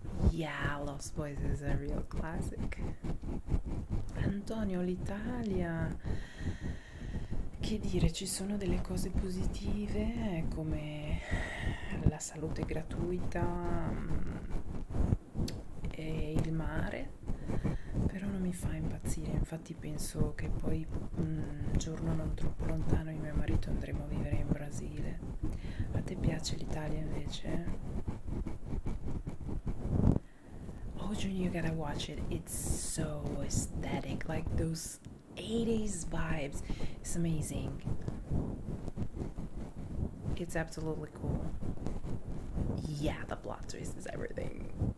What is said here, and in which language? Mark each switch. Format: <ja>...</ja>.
<en>Yeah, Lost Boys is a real classic.</en> <it>Antonio, l'Italia. Che dire, ci sono delle cose positive come la salute gratuita e il mare, però non mi fa impazzire. Infatti penso che poi un giorno non troppo lontano io e mio marito andremo a vivere in Brasile. A te piace l'Italia invece?</it> <en>Oh, Junior, you gotta watch it. It's so aesthetic, like those 80s vibes. It's amazing. It's absolutely cool. Yeah, the plot twist is everything.</en>